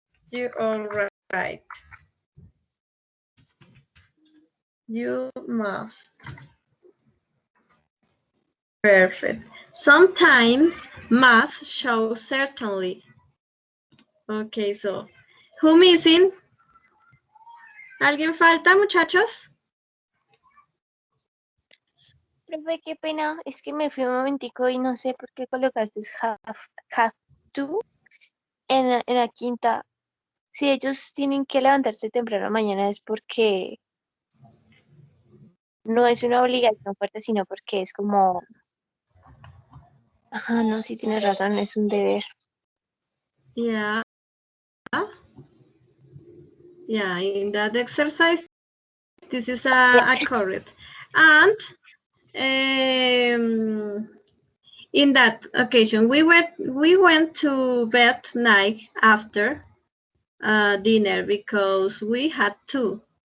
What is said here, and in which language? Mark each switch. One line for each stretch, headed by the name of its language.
English: You're all right. You must. Perfect. Sometimes must show certainly. Okay, so who missing?
Spanish: ¿Alguien falta, muchachos? Profe, qué pena, es que me fui un momentico y no sé por qué colocaste have to en la quinta. Si ellos tienen que levantarse temprano mañana es porque no es una obligación fuerte, sino porque es como, ajá, no, sí tienes razón, es un deber.
English: Yeah. Yeah, in that exercise, this is a correct. And in that occasion, we went to bed night after dinner because we had to.